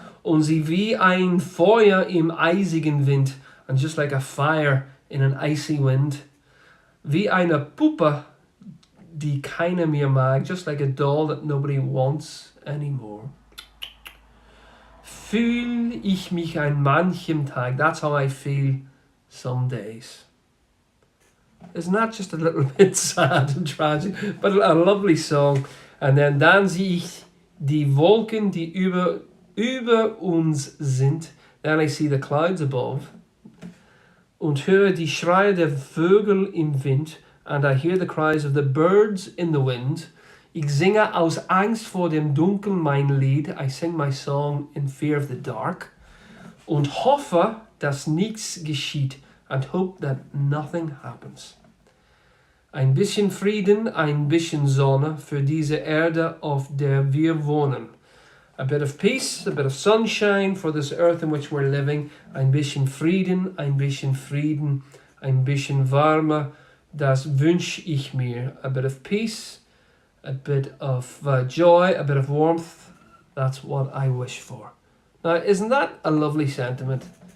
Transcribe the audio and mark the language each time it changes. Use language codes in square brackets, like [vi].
[de] Und sie wie ein Feuer im eisigen Wind, [en] and just like a fire in an icy wind. [de] Wie eine Puppe, die keiner mehr mag, [en] just like a doll that nobody wants anymore. [de] Fühl ich mich an manchem Tag. [en] That's how I feel some days. Isn't that just a little bit sad and tragic? But a lovely song. And then [de] sehe ich die Wolken, die über uns sind. [en] Then I see the clouds above. [de] Und höre die Schreie der Vögel im Wind. [en] And I hear the cries of the birds in the wind. [de] Ich singe aus Angst vor dem Dunkeln mein Lied. [en] I sing my song in fear of the dark. [de] Und hoffe, dass nichts geschieht. [en] And hope that nothing happens. [de] Ein bisschen Frieden, ein bisschen Sonne für diese Erde, auf der wir wohnen. [en] A bit of peace, a bit of sunshine for this earth in which we're living. [de] Ein bisschen Frieden, ein bisschen Wärme. Das wünsch ich mir. [en] A bit of peace, a bit of joy, a bit of warmth. That's what I wish for. Now, isn't that a lovely sentiment?